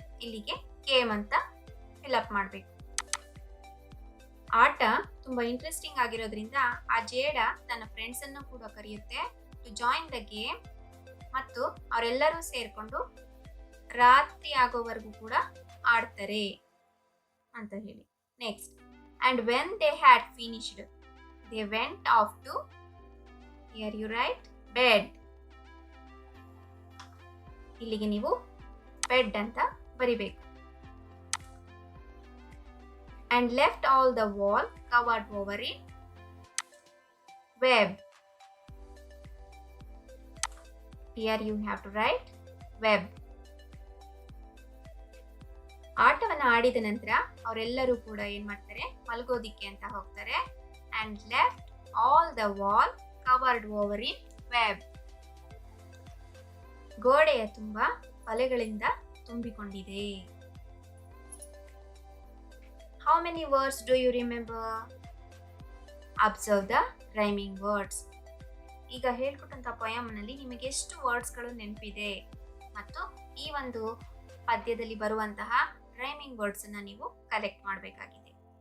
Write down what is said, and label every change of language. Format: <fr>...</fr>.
<kn>ಇಲ್ಲಿಗೆ ಕೇಮ್ ಅಂತ fill up ಮಾಡಬೇಕು. ಆಟ ತುಂಬಾ ಇಂಟ್ರೆಸ್ಟಿಂಗ್ ಆಗಿರೋದ್ರಿಂದ ಆ ಜೇಡ ತನ್ನ ಫ್ರೆಂಡ್ಸ್ ಅನ್ನು ಕೂಡ ಕರೆಯುತ್ತೆ</kn> <en>to join the game,</en> <kn>ಮತ್ತು ಅವರೆಲ್ಲರೂ ಸೇರ್ಕೊಂಡು ರಾತ್ರಿ ಆಗೋವರೆಗೂ ಕೂಡ ಆಡ್ತಾರೆ ಅಂತ ಹೇಳಿ.</kn> <en>Next, and when they had finished they went off to, here you write, bed.</en> <kn>ಇಲ್ಲಿಗೆ ನೀವು ಬೆಡ್ ಅಂತ ಬರಿಬೇಕು.</kn> <en>And left all the wall covered over in web. Here you have to write web.</en> <kn>ಆಟವನ್ನು ಆಡಿದ ನಂತರ ಅವರೆಲ್ಲರೂ ಕೂಡ ಏನ್ ಮಾಡ್ತಾರೆ, ಮಲಗೋದಿಕ್ಕೆ ಅಂತ ಹೋಗ್ತಾರೆ.</kn> <en>And left all the wall covered over in web.</en> <kn>ಗೋಡೆಯ ತುಂಬ ಬಲೆಗಳಿಂದ ತುಂಬಿಕೊಂಡಿದೆ.</kn> <en>How many words do you remember? Observe the rhyming words.</en> <kn>ಈಗ ಹೇಳ್ಕೊಟ್ಟಂತ ಪೊಯಮ್ನಲ್ಲಿ ನಿಮಗೆ ಎಷ್ಟು ವರ್ಡ್ಸ್ಗಳು ನೆನಪಿದೆ ಮತ್ತು ಈ ಒಂದು ಪದ್ಯದಲ್ಲಿ ಬರುವಂತಹ ರೈಮಿಂಗ್ ವರ್ಡ್ಸ್ ಅನ್ನ ನೀವು ಕಲೆಕ್ಟ್ ಮಾಡಬೇಕಾಗಿದೆ.</kn>